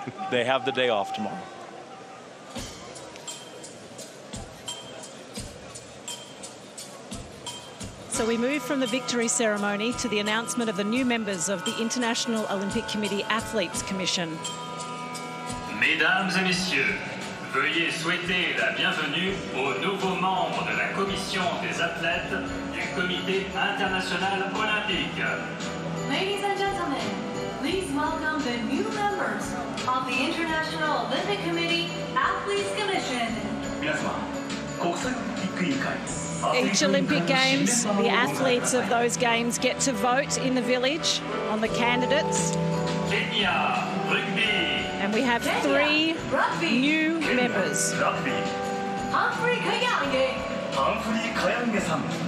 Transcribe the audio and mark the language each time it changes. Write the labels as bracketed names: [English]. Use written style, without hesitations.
[English] They have the day off tomorrow. So we move from the victory ceremony to the announcement of the new members of the International Olympic Committee Athletes Commission. [French] Mesdames et messieurs, veuillez souhaiter la bienvenue aux nouveaux membres de la Commission des athlètes du Comité international olympique. [English] Ladies and gentlemen, please welcome the new members of the International Olympic Committee Athletes Commission. [Japanese] 皆様、国際オリンピック委員会 [English] Each Olympic Games, the athletes of those games get to vote in the village on the candidates. Kenya, rugby. And we have 3 new members. Humphrey Kayange. [Japanese] Humphrey Kayange-san.